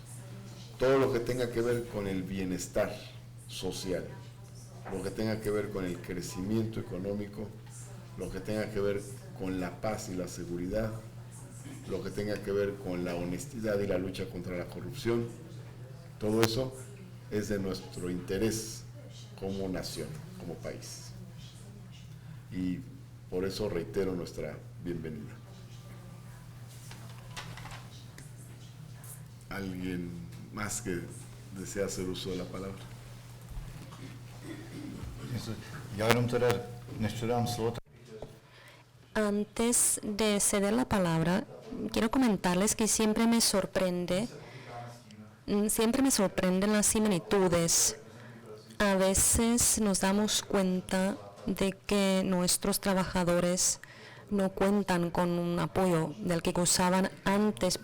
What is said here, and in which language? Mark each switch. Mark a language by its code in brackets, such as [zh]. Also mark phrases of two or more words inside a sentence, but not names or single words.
[es] Todo lo que tenga que ver con el bienestar social, lo que tenga que ver con el crecimiento económico, lo que tenga que ver con la paz y la seguridad, lo que tenga que ver con la honestidad y la lucha contra la corrupción, todo eso es de nuestro interés como nación, como país. Y por eso reitero nuestra bienvenida. ¿Alguien más que desea hacer uso de la palabra? [cs] Já jenom teda, než předám slovo, [es] Antes de ceder la palabra, quiero comentarles que siempre me sorprenden las similitudes. A veces nos damos cuenta de que nuestros trabajadores no cuentan con un apoyo del que gozaban antes.